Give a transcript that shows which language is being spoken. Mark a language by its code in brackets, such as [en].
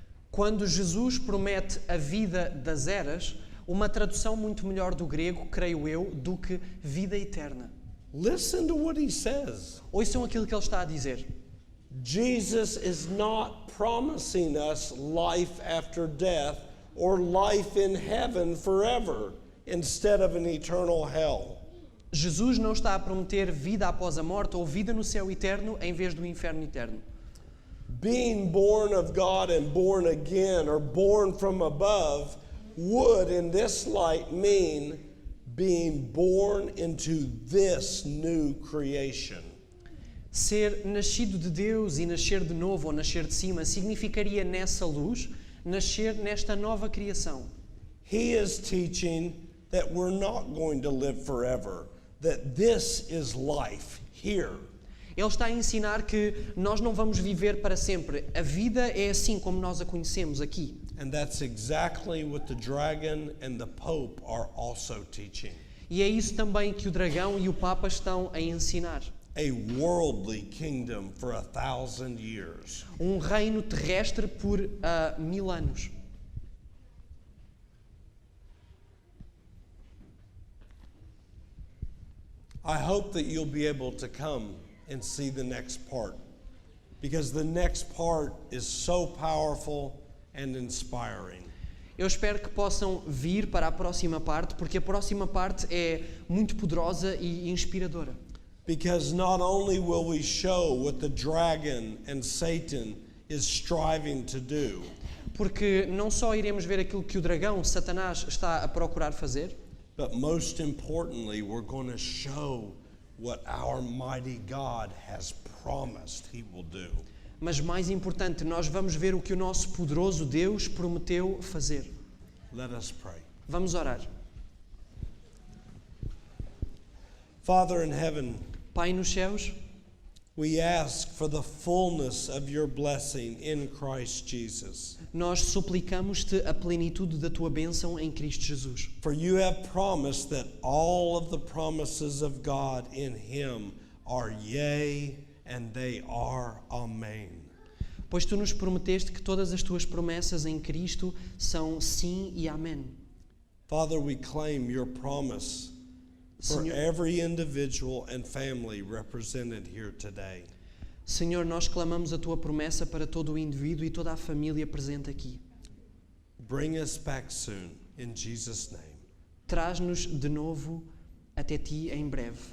[pt] Quando Jesus promete a vida das eras, uma tradução muito melhor do grego, creio eu, do que vida eterna. [en] Listen to what he says. [pt] Ouçam aquilo que ele está a dizer. [en] Jesus is not promising us life after death or life in heaven forever instead of an eternal hell. [pt] Jesus não está a prometer vida após a morte ou vida no céu eterno em vez do inferno eterno. [en] Being born of God and born again or born from above would in this light mean being born into this new creation. [pt] Ser nascido de Deus e nascer de novo ou nascer de cima significaria nessa luz nascer nesta nova criação. [en] He is teaching that we're not going to live forever, that this is life here. [pt] Ele está a ensinar que nós não vamos viver para sempre. A vida é assim como nós a conhecemos aqui. [en] And that's exactly what the dragon and the pope are also teaching. [pt] E é isso também que o dragão e o papa estão a ensinar. [en] A worldly kingdom for 1,000 years. [pt] Um reino terrestre por 1000 anos. [en] I hope that you'll be able to come and see the next part, because the next part is so powerful and inspiring. [pt] Eu espero que possam vir para a próxima parte, porque a próxima parte é muito poderosa e inspiradora. [en] Because not only will we show what the dragon and Satan is striving to do, [pt] Porque não só iremos ver aquilo que o dragão, Satanás, está a procurar fazer, [en] but most importantly, we're going to show what our mighty God has promised he will do. [pt] mas mais importante, nós vamos ver o que o nosso poderoso Deus prometeu fazer. [en] Let us pray. [pt] Vamos orar. [en] Father in heaven, [pt] Pai nos céus, [en] we ask for the fullness of your blessing in Christ Jesus. [pt] nós suplicamos-te a plenitude da tua bênção em Cristo Jesus. [en] For you have promised that all of the promises of God in him are yea and they are amen. [pt] Pois tu nos prometeste que todas as tuas promessas em Cristo são sim e amém. [en] Father, we claim your promise for [pt] Senhor, [en] every individual and family represented here today. [pt] Senhor, nós clamamos a tua promessa para todo o indivíduo e toda a família presente aqui. [en] Bring us back soon in Jesus' name. [pt] Traz-nos de novo até ti em breve.